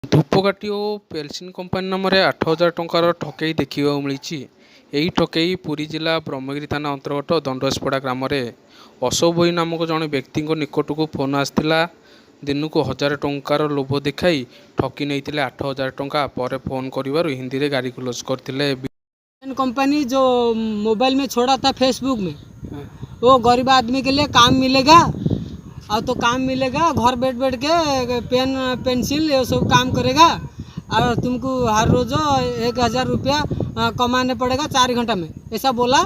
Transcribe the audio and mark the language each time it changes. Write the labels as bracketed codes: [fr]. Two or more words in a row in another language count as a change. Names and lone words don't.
[or] ଧୂପକାଠି ଓ ପେଲସିନ କମ୍ପାନୀ ନାମରେ 8,000 ଟଙ୍କାର ଠକେଇ ଦେଖିବାକୁ ମିଳିଛି। ଏହି ଠକେଇ ପୁରୀ ଜିଲ୍ଲା ବ୍ରହ୍ମଗିରି ଥାନା ଅନ୍ତର୍ଗତ ଦଣ୍ଡସପଡ଼ା ଗ୍ରାମରେ ଅଶୋକ ଭୋଇ ନାମକ ଜଣେ ବ୍ୟକ୍ତିଙ୍କ ନିକଟକୁ ଫୋନ୍ ଆସିଥିଲା। ଦିନକୁ 1,000 ଟଙ୍କାର ଲୋଭ ଦେଖାଇ ଠକି ନେଇଥିଲେ 8,000 ଟଙ୍କା। ପରେ ଫୋନ୍ କରିବାରୁ ହିନ୍ଦୀରେ ଗାଳିଗୁଲଜ କରିଥିଲେ। [hi] कंपनी जो मोबाइल में छोड़ा था फेसबुक में, वो गरीब आदमी के लिए काम मिलेगा और तो काम मिलेगा, घर बैठ बैठ के पेन पेंसिल ये सब काम करेगा और तुमको हर रोज़ 1,000 रुपया कमाने पड़ेगा 4 घंटा में, ऐसा बोला।